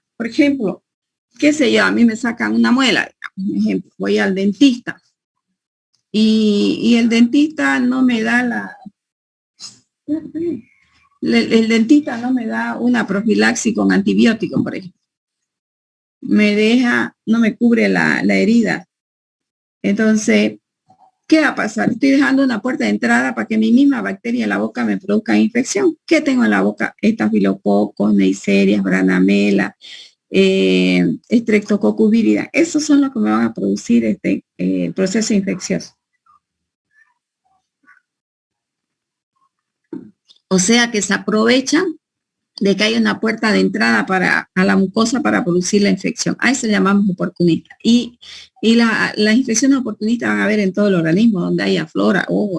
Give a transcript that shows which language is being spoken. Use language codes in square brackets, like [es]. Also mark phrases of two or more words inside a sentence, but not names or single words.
[es] Por ejemplo, qué sé yo, a mí me sacan una muela, digamos, un ejemplo, voy al dentista y el dentista no me da el dentista no me da una profilaxis con antibiótico, por ejemplo. No me cubre la herida. Entonces, ¿qué va a pasar? Estoy dejando una puerta de entrada para que mi misma bacteria en la boca me produzca infección. ¿Qué tengo en la boca? Estafilococos, neisseria, branamela, Streptococcus vírida. Esos son los que me van a producir proceso infeccioso. O sea que se aprovechan de que hay una puerta de entrada a la mucosa para producir la infección. A eso llamamos oportunista. Y las infecciones oportunistas van a haber en todo el organismo, donde haya flora, ¿no?